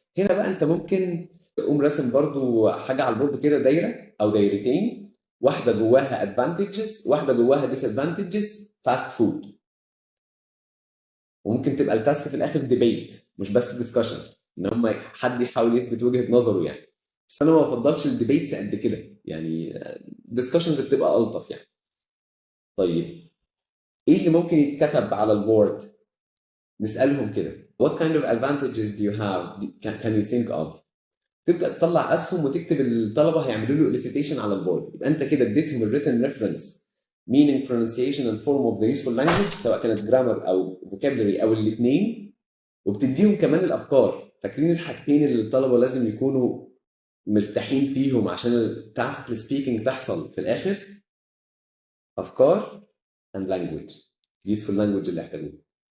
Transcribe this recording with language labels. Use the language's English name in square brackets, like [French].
[Arabic] هنا بقى انت ممكن تقوم راسم برضو حاجه على البورد كده، دايره او دايرتين، واحده جواها ادفانتجز واحده جواها ديس ادفانتجز فاست فود. وممكن تبقى التاسك في الاخر ديبيت مش بس ديسكشن، ان هم حد يحاول يثبت وجهه نظره يعني. بس انا ما بفضلش الديبيتس قد كده يعني، ديسكشنز بتبقى الطف يعني. طيب ايه اللي ممكن يتكتب على البورد؟ نسالهم كده [English] what kind of advantages do you have can you think of. [Arabic] تبدا تطلع اسهم وتكتب الطلبه هيعملوا له elicitation على البورد. يبقى انت كده اديتهم الريتن ريفرنس [English] meaning pronunciation and form of the useful language [Arabic] سواء كانت grammar او vocabulary او الاثنين، وبتديهم كمان الافكار. فاكرين الحاجتين اللي الطلبه لازم يكونوا مرتاحين فيهم عشان التاسك سبيكينج تحصل في الاخر؟ افكار [English] and language useful language [Arabic] اللي يحتاجوه.